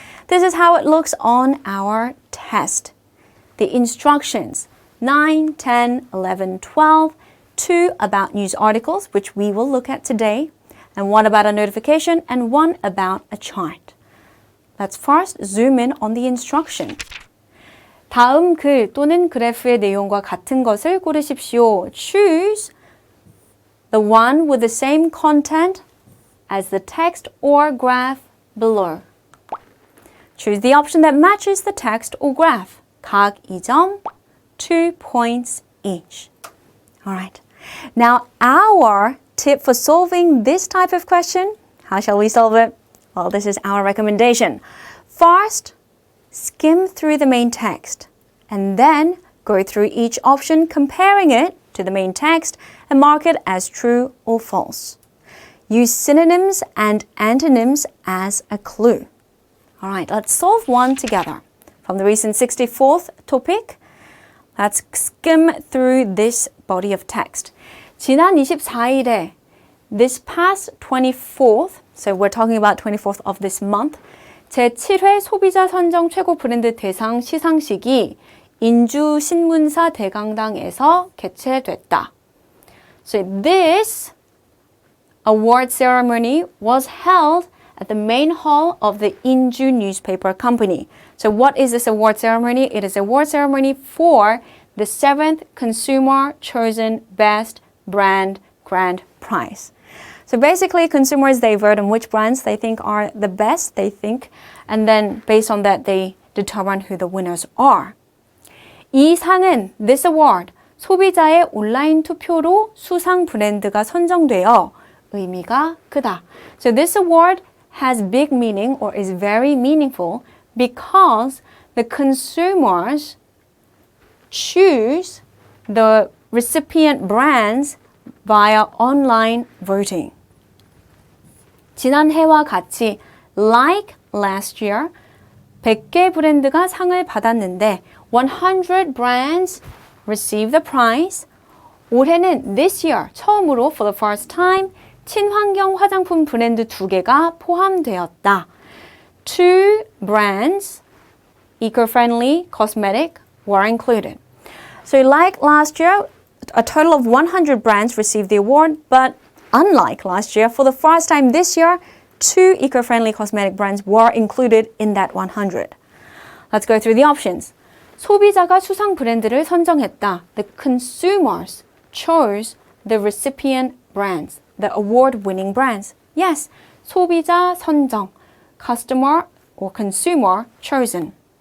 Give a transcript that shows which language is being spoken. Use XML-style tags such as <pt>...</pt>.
<en>This is how it looks on our test. The instructions, 9, 10, 11, 12, 2 about news articles, which we will look at today, and 1 about a notification, and 1 about a chart. Let's first zoom in on the instruction.</en> <ko>다음 글 또는 그래프의 내용과 같은 것을 고르십시오.</ko> <en>Choose the one with the same content as the text or graph below. Choose the option that matches the text or graph.</en> <ko>각 2점,</ko> <en>2 points each. Alright. Now, our tip for solving this type of question, how shall we solve it? Well, this is our recommendation. First, skim through the main text and then go through each option, comparing it to the main text and mark it as true or false. Use synonyms and antonyms as a clue. Alright, let's solve one together. From the recent 64th topic, let's skim through this body of text.</en> <ko>지난 24일에,</ko> <en>this past 24th, so we're talking about 24th of this month,</en> <ko>제7회 소비자 선정 최고 브랜드 대상 시상식이 인주 신문사 대강당에서 개최됐다.</ko> <en>So this award ceremony was held at the main hall of the Inju newspaper company. So what is this award ceremony? It is an award ceremony for the 7th Consumer Chosen Best Brand Grand Prize. So basically, consumers, they vote on which brands they think are the best, and then based on that, they determine who the winners are.</en> <ko>이 상은,</ko> <en>this award,</en> <ko>소비자의 온라인 투표로 수상 브랜드가 선정되어 의미가 크다.</ko> <en>So this award has big meaning or is very meaningful because the consumers choose the recipient brands via online voting.</en> <ko>지난해와 같이</ko> <en>like last year</en> <ko>100개 브랜드가 상을 받았는데</ko> <en>100 brands received the prize.</en> <ko>올해는</ko> <en>this year</en> <ko>처음으로</ko> <en>for the first time</en> <ko>친환경 화장품 브랜드 2개가 포함되었다.</ko> <en>2 brands, eco-friendly cosmetic, were included. So like last year, a total of 100 brands received the award, but unlike last year, for the first time this year, 2 eco-friendly cosmetic brands were included in that 100. Let's go through the options.</en> <ko>소비자가 수상 브랜드를 선정했다.</ko> <en>The consumers chose the recipient brands. The award-winning brands. Yes,</en> <ko>소비자 선정,</ko> <en>customer or consumer chosen.</en>